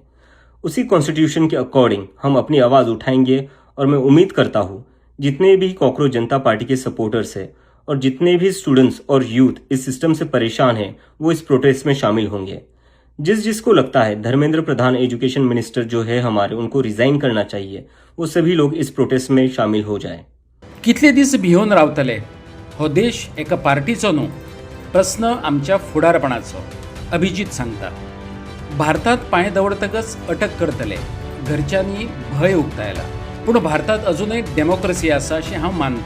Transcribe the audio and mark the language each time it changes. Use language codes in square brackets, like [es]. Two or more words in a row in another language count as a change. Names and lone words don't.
[hi] उसी कॉन्स्टिट्यूशन के अकॉर्डिंग हम अपनी आवाज उठाएंगे और मैं उम्मीद करता हूं जितने भी कॉकरोच जनता पार्टी के सपोर्टर्स हैं और जितने भी स्टूडेंट्स और यूथ इस सिस्टम से परेशान हैं वो इस प्रोटेस्ट में शामिल होंगे. जिसको लगता है धर्मेंद्र प्रधान [en] education minister [hi] जो है हमारे, उनको रिजाइन करना चाहिए, वो सभी लोग इस प्रोटेस्ट में शामिल हो जाए. [kok] कितले दीस भिवून रावतले? हो देश एका पार्टीचो न्हू, प्रश्न आमच्या फुडारपणाचो. अभिजीत सांगता. भारतात पांय दवरतकच अटक करतले. घरच्यांनी भय उक्तायला. पूण भारतात अजूनय डेमोक्रेसी आसा अशें हांव मानतां.